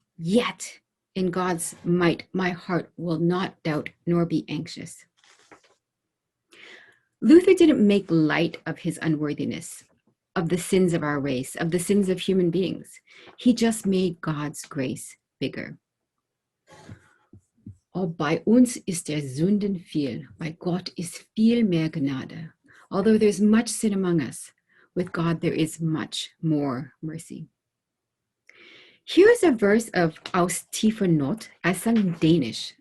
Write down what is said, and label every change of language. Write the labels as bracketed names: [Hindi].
[English] Yet, in God's might, my heart will not doubt nor be anxious. Luther didn't make light of his unworthiness, of the sins of our race, of the sins of human beings. He just made God's grace bigger. [German] Oh, bei uns ist der Sünden viel, bei Gott ist viel mehr Gnade. [English] Although there's much sin among us, with God there is much more mercy. Here's a verse of Aus tiefer Not, as sung in Danish.